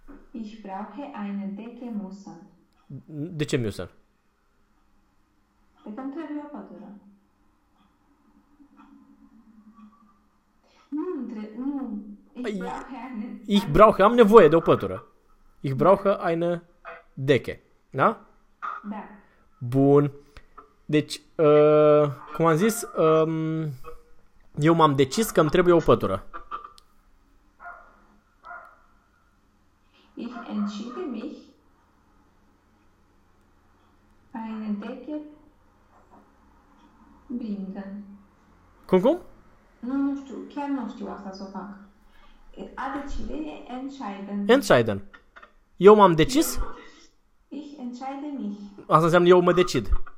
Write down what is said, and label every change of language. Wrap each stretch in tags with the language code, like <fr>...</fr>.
<de>Ich brauche eine Decke müssen.</de> <ro>De ce miusă? Pentru că îmi trebuie o pătură. Nu, între, nu.</ro> <de>Ich brauche Ich brauche,</de> <ro>am nevoie de o pătură.</ro> <de>Ich brauche eine Decke. Da?</de> <ro>Da. Bun. Deci, cum am zis, eu m-am decis că îmi trebuie o pătură.</ro> <de>Ich entschiede mich, eine Decke bringen.</de> <ro>Cum? Nu, nu știu, chiar nu știu asta să o fac. ADCD e entscheiden. Entscheiden. Eu m-am decis?</ro> <de>Ich entscheide mich.</de> <ro>Asta înseamnă eu mă decid.</ro>